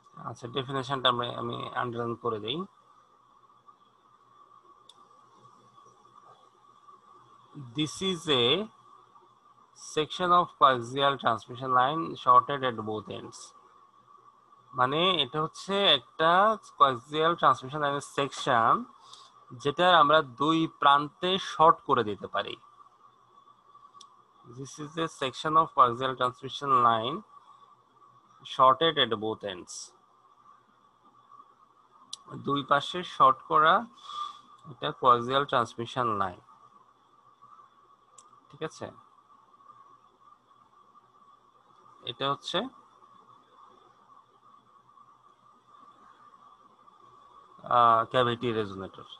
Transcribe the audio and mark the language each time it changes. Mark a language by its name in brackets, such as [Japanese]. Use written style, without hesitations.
[Bangla] আচ্ছা, ডেফিনেশনটা আমি আন্ডারলাইন করে দেই। [English] This is a section of coaxial transmission line shorted at both ends. [Bangla] মানে এটা হচ্ছে একটা কোয়াক্সিয়াল ট্রান্সমিশন লাইনের সেকশন যেটা আমরা দুই প্রান্তে শর্ট করে দিতে পারি। [English] This is a section of coaxial transmission line shorted at both ends. [Bangla] দুই পাশে শর্ট করা এটা কোয়াক্সিয়াল ট্রান্সমিশন লাইন। ঠিক আছে, এটা হচ্ছে ক্যাভিটি রেজোনেটর।